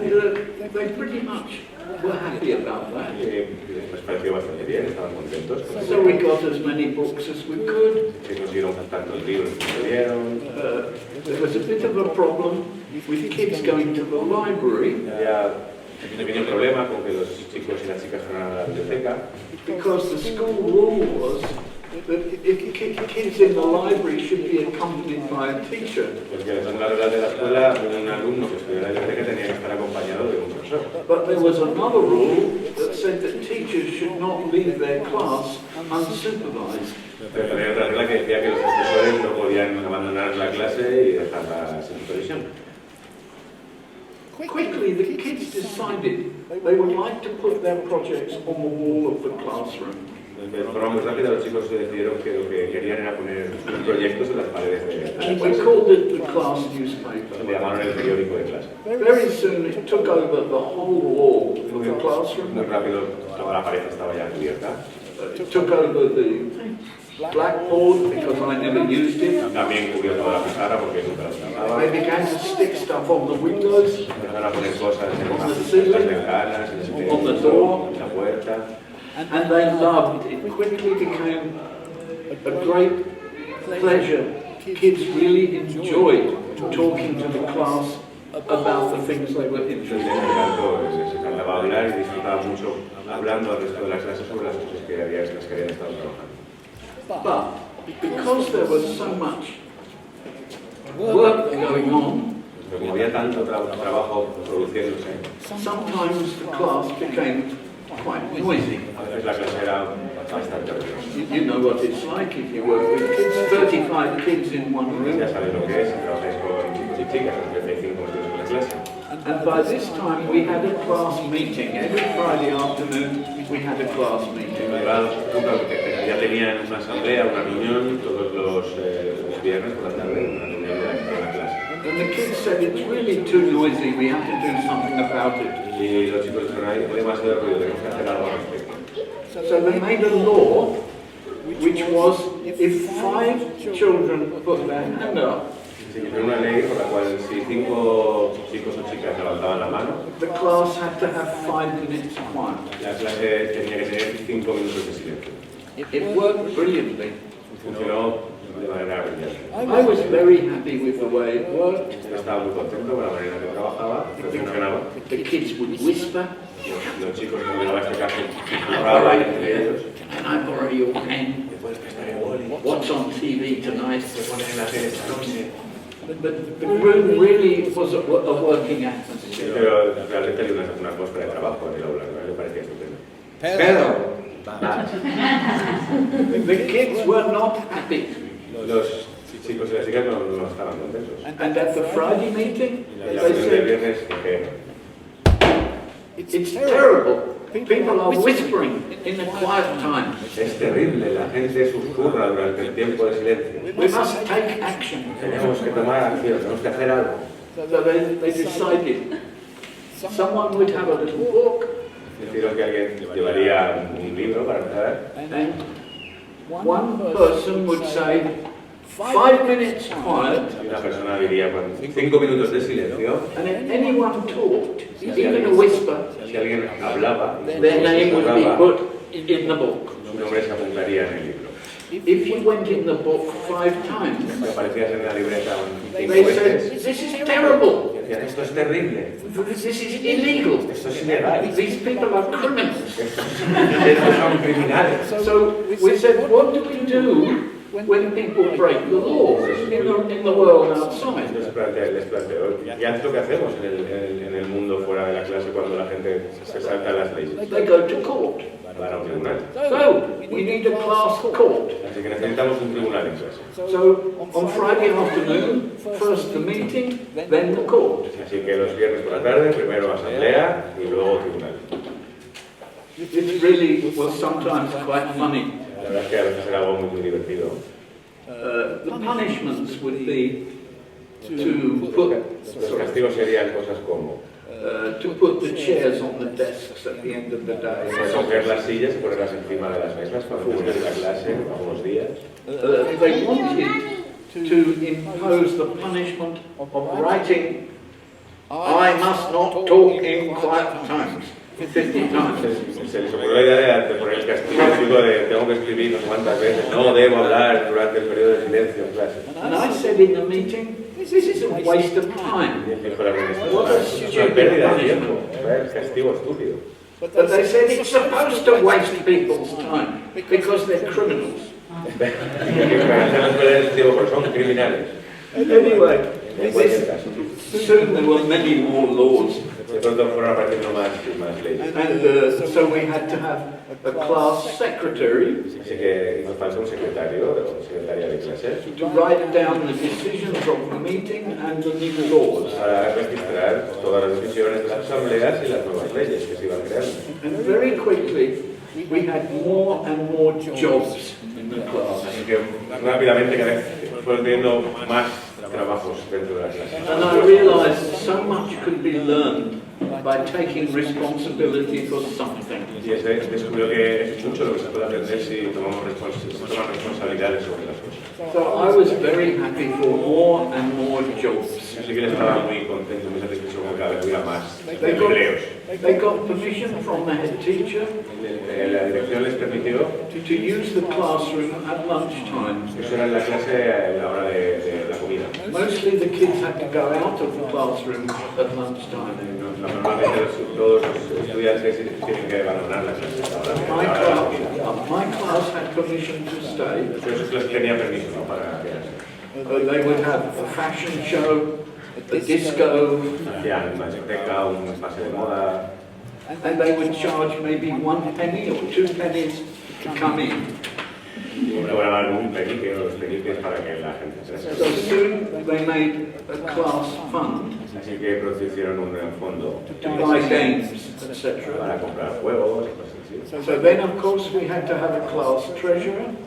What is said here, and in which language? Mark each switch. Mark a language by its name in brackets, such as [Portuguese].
[English] And they pretty much were happy about that. [Spanish] Les pareció bastante bien, estaban contentos. [English] So we got as many books as we could. [Spanish] Que nos dieron tantos libros como dieron. [English] There was a bit of a problem with kids going to the library [Spanish] Había un pequeño problema con que los chicos y las chicas fueran a la biblioteca, [English] because the school rule was that if kids in the library should be accompanied by a teacher. [Spanish] porque según las reglas de la escuela, un alumno que estudiara en la biblioteca tenía que estar acompañado de un profesor. [English] But there was another rule that said that teachers should not leave their class unsupervised. [Spanish] Pero también hay otra regla que decía que los profesores no podían abandonar la clase y dejarla sin supervisión. [English] Quickly, the kids decided they would like to put their projects on the wall of the classroom. [Spanish] De forma muy rápida los chicos decidieron que lo que querían era poner proyectos en las paredes de la [English] And we [Spanish] clase. [English] called it the class newspaper. [Spanish] Le llamaron el periódico de clase. [English] Very soon it took over the whole wall of the [Spanish] Muy [English] classroom. [Spanish] rápido toda la pared estaba ya cubierta. [English] It took over the blackboard because I never used it. [Spanish] También cubrió toda la pizarra porque nunca la usaba. [English] They began to stick stuff on the windows, [Spanish] Empezaron a poner cosas en [English] On the [Spanish] las [English] ceiling, [Spanish] ventanas, en el [English] on the door. [Spanish] en la puerta. [English] and they loved it. It quickly became a great pleasure. Kids really enjoyed talking to the class about the things they were [Spanish] Entonces [English] interested [Spanish] les [English] in. [Spanish] encantó, les encantaba hablar y disfrutaba mucho hablando al resto de las clases sobre las cosas que habían estado trabajando. [English] But because there was so much work going on, [Spanish] Pero como había tanto trabajo produciéndose, [English] sometimes the class became quite noisy. [Spanish] a veces la clase era bastante ruidosa. [English] You know what it's like if you work with kids, 35 kids in one room. [Spanish] Ya sabéis lo que es, si trabajáis con chicos y chicas, con 35 estudiantes en la clase. [English] And by this time we had a class meeting. Every Friday afternoon we had a class meeting. [Spanish] Llegado a un punto que ya tenían una asamblea, una reunión todos los viernes por la tarde, una reunión de la clase. [English] And the kids said it's really too noisy, we have to do something about it. [Spanish] Y los chicos dijeron, hay demasiado ruido, tenemos que hacer algo al respecto. [English] So they made a law which was if 5 children put their hand up, [Spanish] Se hizo una ley por la cual si 5 chicos o chicas levantaban la mano, [English] the class had to have 5 minutes quiet. [Spanish] la clase tenía que tener 5 minutos de silencio. [English] It worked brilliantly. [Spanish] Funcionó de manera brillante. [English] I was very happy with the way it worked. [Spanish] Estaba muy contento con la manera en que trabajaba, que funcionaba. [English] The kids would whisper, [Spanish] Los chicos cuando llegaba a este caso susurraban entre ellos. [English] "Can I borrow your pen? [Spanish] ¿Puedes prestar el boli? [English] What's on TV tonight?" [Spanish] ¿Qué pones en la tele esta noche? [English] But the room really was a working atmosphere. [Spanish] Pero realmente había una atmósfera de trabajo en el aula, ¿no? Me parecía estupendo. Pero, [English] The kids were not happy. [Spanish] los chicos y las chicas no estaban contentos. [English] And at the Friday meeting, [Spanish] Y la [English] they [Spanish] reunión del [English] said, [Spanish] viernes dije, [English] "It's terrible. People are whispering in the quiet time. [Spanish] es terrible, la gente susurra durante el tiempo de silencio. [English] We must take action." [Spanish] Tenemos que tomar acción, tenemos que hacer algo. [English] So they decided someone would have a little book, [Spanish] Decidieron que alguien llevaría un libro para empezar. [English] and one person would say, 5 minutes quiet, [Spanish] Y una persona diría, 5 minutos de silencio. [English] and if anyone talked, even a whisper, [Spanish] Si alguien hablaba, [English] their name would be put in the book. [Spanish] su nombre se apuntaría en el libro. [English] If you went in the book 5 times, [Spanish] Si aparecías en la libreta 5 [English] they [Spanish] veces, [English] said, "This is terrible. [Spanish] decían, esto es terrible, [English] This is illegal. [Spanish] esto es ilegal, [English] These people are criminals." [Spanish] estos son criminales. [English] So we said, what do we do when people break the laws in the world outside? [Spanish] Les planteo, ¿ya es lo que hacemos en el mundo fuera de la clase cuando la gente se salta las leyes? [English] They go to court. [Spanish] Para un tribunal. [English] So we need a class court. [Spanish] Así que necesitamos un tribunal en clase. [English] So on Friday afternoon, first the meeting, then the court. [Spanish] Así que los viernes por la tarde, primero asamblea y luego tribunal. [English] It really was sometimes quite funny. [Spanish] La verdad es que a veces era algo muy divertido. [English] The punishments would be to put [Spanish] Los castigos serían cosas como [English] to put the chairs on the desks at the end of the day. [Spanish] coger las sillas y ponerlas encima de las mesas cuando termine la clase, algunos días. [English] They wanted to impose the punishment of writing, "I must not talk in quiet times," 50 times. [Spanish] Se les ocurrió la idea de poner el castigo típico de tengo que escribir no sé cuántas veces, no debo hablar durante el periodo de silencio en clase. [English] And I said in the meeting, "This is a waste of time." [Spanish] Dijo la ministra, es una pérdida de tiempo, es castigo estúpido. [English] But they said it's supposed to waste people's time because they're criminals. [Spanish] Porque son criminales. [English] Anyway, [Spanish] En cualquier caso. [English] soon there were many more laws. [Spanish] De pronto fueron apareciendo más leyes. [English] And so we had to have a class secretary [Spanish] Así que hizo falta un secretario o secretaria de clase [English] to write down the decisions of the meeting and the new laws. [Spanish] para registrar todas las decisiones de las asambleas y las nuevas leyes que se iban creando. [English] And very quickly, we had more and more jobs in the class. [Spanish] Así que rápidamente cada vez fueron teniendo más trabajos dentro de la clase. [English] And I realized so much could be learned by taking responsibility for something. [Spanish] Y descubrió que es mucho lo que se puede aprender si tomamos responsabilidades sobre las cosas. [English] So I was very happy for more and more jobs. [Spanish] Así que estaba muy contento, muy satisfecho con que cada vez hubiera más [English] They got, [Spanish] empleos. [English] they got permission from the head teacher [Spanish] La dirección les permitió [English] to use the classroom at lunchtime. [Spanish] eso era en la clase a la hora de la comida. [English] Mostly the kids had to go out of the classroom at lunchtime. [Spanish] Normalmente todos los estudiantes tienen que abandonar la clase a la hora de la comida. [English] My class had permission to stay. [Spanish] Pero esos clases tenían permiso, ¿no? Para quedarse. [English] They would have a fashion show, a disco, [Spanish] Hacían una discoteca, un pase de moda. [English] and they would charge maybe 1 penny or 2 pennies to come in. [Spanish] Y Preparaban un penique o los peniques para que la gente se [English] So soon they made a class fund [Spanish] Así que hicieron un fondo [English] to buy games, etc. [Spanish] para comprar juegos y cosas así. [English] So then, of course, we had to have a class treasurer